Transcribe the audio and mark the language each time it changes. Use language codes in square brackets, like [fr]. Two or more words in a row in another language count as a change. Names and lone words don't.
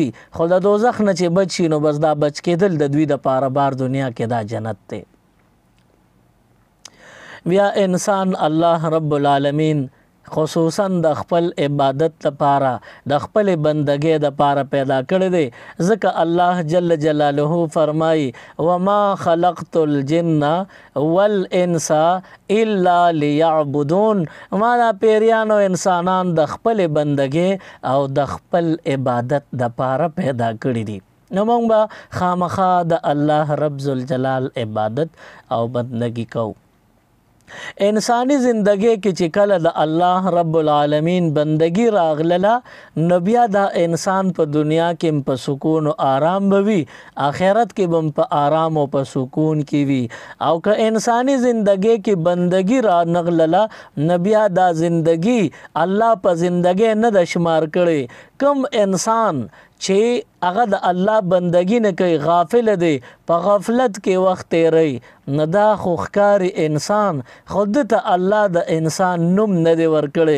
[ps] خو د دوزخ نه چې بچ شي نو بس دا بچ کېدل د دوی دپاره بار دنیا کې دا جنت دی. بیا انسان الله رب العالمین خصوصا د خپل عبادت لپاره د خپل بندګۍ لپاره پیدا کړی دی. ځکه الله [ar] جل جلاله [ps] فرمایي [ar] وما خلقت الجن والانس الا ليعبدون. [ps] ما دا پیریان او انسانان د خپل بندګۍ او د خپل عبادت لپاره پیدا کړی دي. نو موږ به خامخا د الله رب ذوالجلال عبادت او بندګي کوو. انسانی زندگی کې چې کله د الله رب العالمین بندگی راغله نو بیا دا انسان په دنیا کې په سکون او آرام بوي، آخرت کې هم په آرام او په سکون کې وي. او که انسانی زندگی کې بندگی را نغله نو بیا دا زندگی الله په زندگی نه د شمار کړي. کم انسان چې هغه د الله بندگی نه کوي غافل دی، په غفلت کې وخت تیری، نه دا خو ښکاري انسان خود ته الله د انسان نوم نه دی ورکړی.